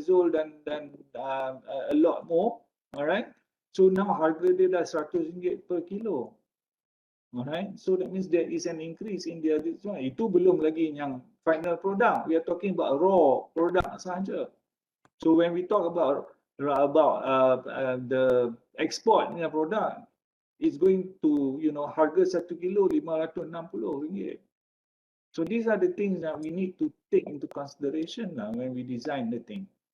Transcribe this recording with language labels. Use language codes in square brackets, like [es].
[en] Zul dan a lot more, alright. So now [ms] harga dia dah [en] RM100 per kilo. Alright, so that means there is an increase in their this one. [ms] Itu belum lagi yang final product. [en] We are talking about raw product [ms] sahaja. [en] So when we talk about the export [ms] punya [en] product, it's going to [ms] harga [en] 1 kilo RM560. So these are the things that we need to take into consideration when we design the thing.